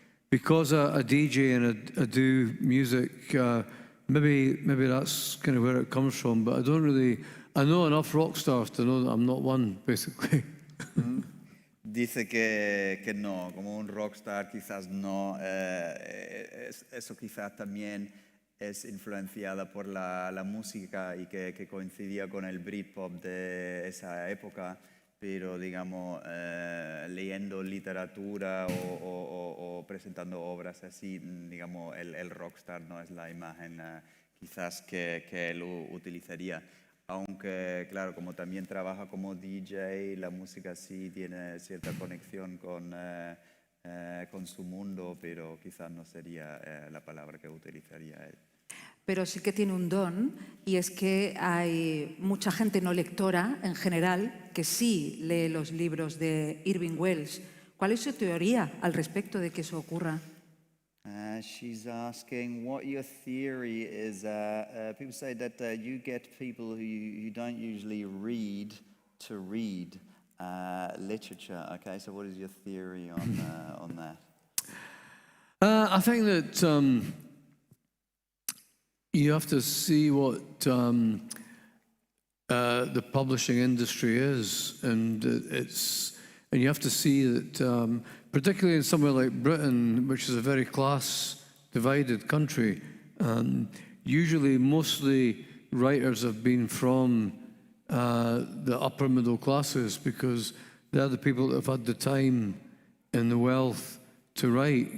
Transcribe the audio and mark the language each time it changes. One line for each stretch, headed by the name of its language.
English: Because I DJ and I do music, maybe that's kind of where it comes from. But I know enough rock stars to know that I'm not one, basically.
Spanish: Dice que no, como un rockstar quizás no. Eso quizás también es influenciada por la música y que coincidía con el Britpop de esa época. pero digamos, leyendo literatura o presentando obras así, digamos, el rockstar no es la imagen quizás que él utilizaría. Aunque, claro, como también trabaja como DJ, la música sí tiene cierta conexión con su mundo, pero quizás no sería la palabra que utilizaría él. Pero sí que tiene un don, y es que hay mucha gente no lectora en general que sí lee los libros de Irvine Welsh. ¿Cuál es su teoría al respecto de que eso ocurra?
English: She's asking what your theory is. People say that you get people who don't usually read to read literature. Okay, so what is your theory on that? I think that you have to see what the publishing industry is, and you have to see that, particularly in somewhere like Britain, which is a very class-divided country, usually mostly writers have been from the upper middle classes, because they're the people that have had the time and the wealth to write.